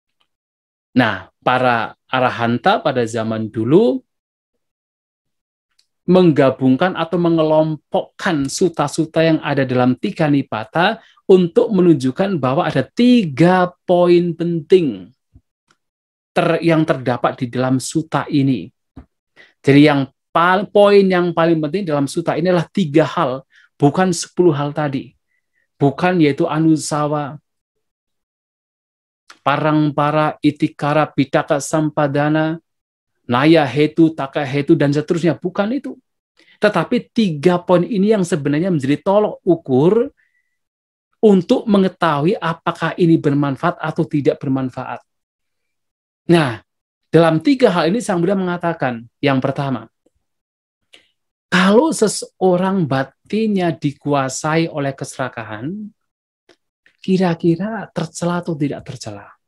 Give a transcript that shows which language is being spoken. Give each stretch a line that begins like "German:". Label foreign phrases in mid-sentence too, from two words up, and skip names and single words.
Indonesian: Nah, para arahanta pada zaman dulu menggabungkan atau mengelompokkan suta-suta yang ada dalam tiga nipata untuk menunjukkan bahwa ada 3 poin penting yang terdapat di dalam suta ini. Jadi poin yang paling penting dalam suta ini adalah 3 hal, bukan 10 hal tadi. Bukan yaitu
Pali: anusawa, parangpara, itikara, pitaka, sampadana, naya hetu, taka hetu,
Indonesian: dan seterusnya. Bukan itu. Tetapi 3 poin ini yang sebenarnya menjadi tolok ukur untuk mengetahui apakah ini bermanfaat atau tidak bermanfaat. Nah, dalam 3 hal ini Sang Buddha mengatakan, yang pertama, kalau seseorang batinnya dikuasai oleh keserakahan, kira-kira tercela atau tidak tercela?